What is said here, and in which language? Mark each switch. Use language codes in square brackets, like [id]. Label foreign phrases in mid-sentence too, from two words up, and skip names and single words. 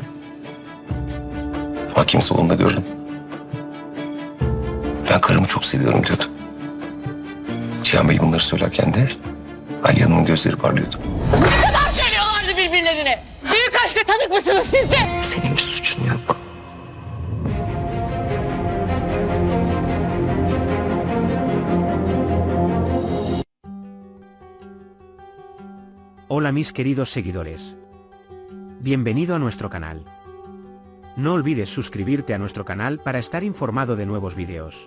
[tr] Ama kimse onu da gördüm. Ben karımı çok seviyorum diyordu. Cihan Bey bunları söylerken de Ali Hanım'ın gözleri parlıyordu. Seviyorlardı birbirlerini. Büyük aşka tanık mısınız siz de? Senin bir suçun yok. [es] Hola mis queridos seguidores. Bienvenido a nuestro canal. No olvides suscribirte a nuestro canal para estar informado de nuevos videos.